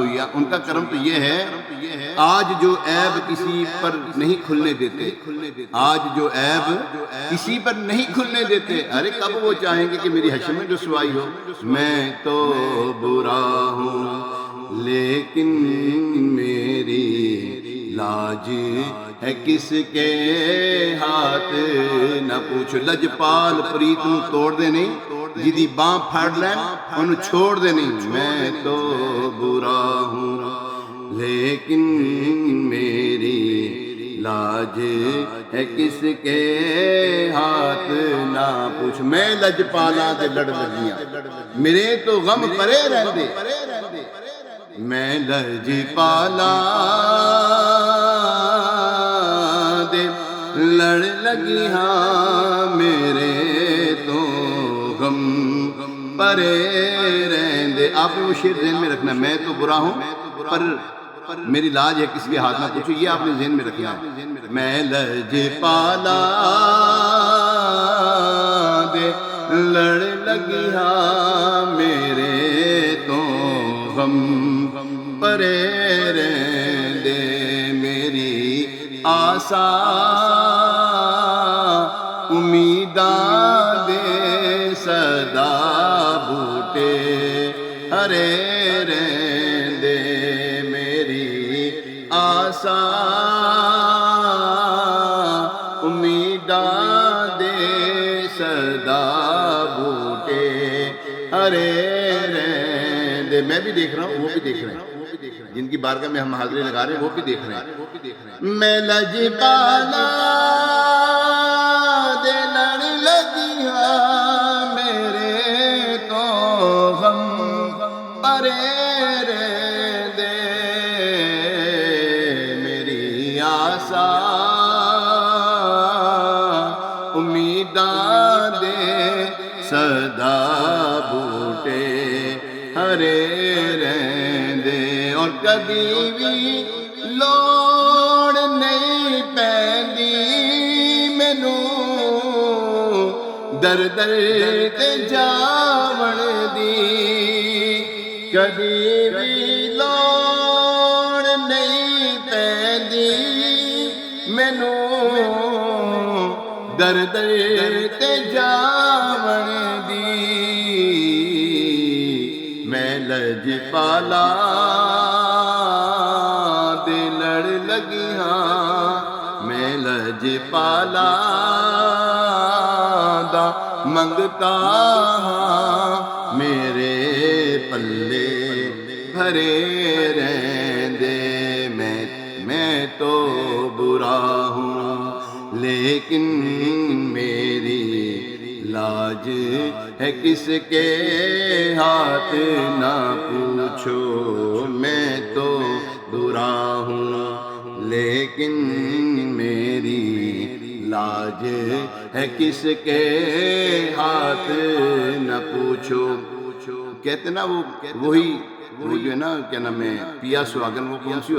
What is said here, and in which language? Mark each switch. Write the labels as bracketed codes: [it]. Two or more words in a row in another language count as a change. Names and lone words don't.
[ur] یا ان کا کرم تو یہ ہے، آج جو عیب کسی پر نہیں کھلنے دیتے، آج جو عیب کسی پر نہیں کھلنے دیتے، ارے کب وہ چاہیں گے کہ میری حشر میں رسوائی ہو. میں تو برا ہوں لیکن میری لاج ہے کس کے ہاتھ نہ پوچھو. [pa] لجپال پریت نو توڑ دے نہیں، جدی باں پھاڑ لین انہوں چھوڑ دے نہیں. [ur] میں تو برا ہوں لیکن میری لاج ہے کس کے ہاتھ نہ پوچھ. [pa] میں لجپالاں دے لڑ لگیاں میرے تو غم پرے رہندے. میں لجپالاں دے لڑ لگی ہاں میرے تو غم پرے رہندے. [ur] آپ نے وہ شعر ذہن میں رکھنا، میں تو برا ہوں پر میری لاج ہے کس کے ہاتھ نہ پوچھو. یہ آپ نے ذہن میں رکھنا ہے. [pa] میں لجپالاں دے لڑ لگی ہاں میرے تو غم پرے رہندے. میری آسا امیداں دے صدا بوٹے ہرے رہندے. میری آسا امیداں دے صدا بوٹے ہرے رہندے. [ur] میں بھی دیکھ رہا ہوں، وہ بھی دیکھ رہے ہیں، جن کی بارگاہ میں ہم حاضری لگا رہے ہیں وہ بھی دیکھ رہے ہیں. [pa] میں لجپالاں دے لڑ لگی ہاں میرے تو غم پرے رہندے. میری آسا امیداں دے صدا بوٹے ہرے رہندے. اور کبھی بھی لوڑ نہیں پیندی مینوں در در تے جاون دی. کبھی بھی لوڑ نہیں پیندی مینوں در در تے جاون دی میں لج پالا دے لڑ لگی ہاں میں لج پالا دا منگتا ہاں میرے پلے بھرے رہندے [ur] میں تو برا ہوں لیکن میری لاج ہے کس کے ہاتھ نہ پوچھو میں تو برا ہوں لیکن میری لاج ہے کس کے ہاتھ نہ پوچھو کہتے نا وہی وہ جو ہے نا کیا نام ہے پیا سہاگن وہ کون سی